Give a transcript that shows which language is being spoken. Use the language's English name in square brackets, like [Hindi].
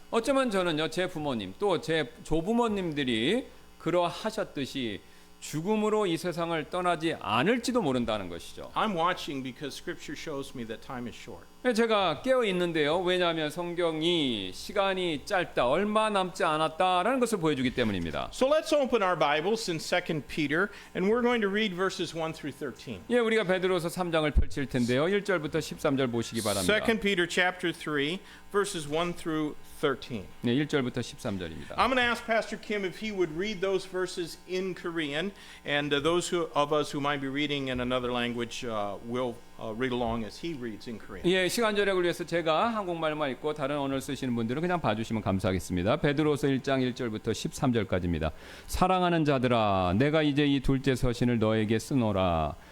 [Korean] 어쩌면 저는요 제 부모님 또 제 조부모님들이 그러하셨듯이 죽음으로 이 세상을 떠나지 않을지도 모른다는 것이죠. [English] I'm watching because Scripture shows me that time is short. [Korean] 제가 깨어 있는데요. 왜냐하면 성경이 시간이 짧다, 얼마 남지 않았다라는 것을 보여주기 때문입니다. [English] So let's open our Bibles in 2 Peter, and we're going to read verses 1 through 13. [Korean] 예, 우리가 베드로서 3장을 펼칠 텐데요. 1절부터 13절 보시기 바랍니다. [English] 2 Peter chapter 3, verses 1 through 13. [Korean] 네, 1절부터 13절입니다. [English] I'm going to ask Pastor Kim if he would read those verses in Korean, and those of us who might be reading in another language will read along as he reads in Korean. [Korean] 예, 시간 절약을 위해서 제가 한국말만 읽고 다른 언어를 쓰시는 분들은 그냥 봐주시면 감사하겠습니다. 베드로서 1장 1절부터 13절까지입니다. 사랑하는 자들아, 내가 이제 이 둘째 서신을 너에게 쓰노라.